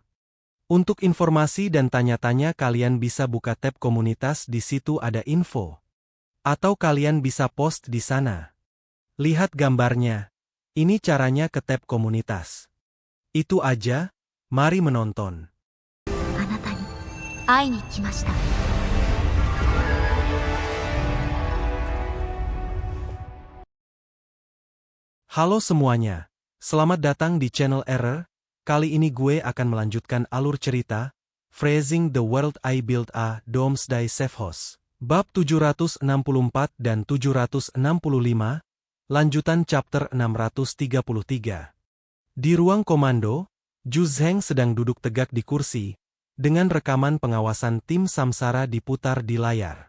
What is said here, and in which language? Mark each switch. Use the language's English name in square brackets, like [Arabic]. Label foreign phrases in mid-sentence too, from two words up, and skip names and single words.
[Indonesian] Untuk informasi dan tanya-tanya kalian bisa buka tab komunitas, di situ ada info. Atau kalian bisa post di sana. Lihat gambarnya. Ini caranya ke tab komunitas. Itu aja, mari menonton. [Japanese] あなたに会いに来ました。 [Indonesian] Halo semuanya, selamat datang di channel Error. Kali ini gue akan melanjutkan alur cerita, Freezing the World I Built a Doomsday Safe House. Bab 764 dan 765, lanjutan chapter 633. Di ruang komando, Zhu Zheng sedang duduk tegak di kursi, dengan rekaman pengawasan tim Samsara diputar di layar.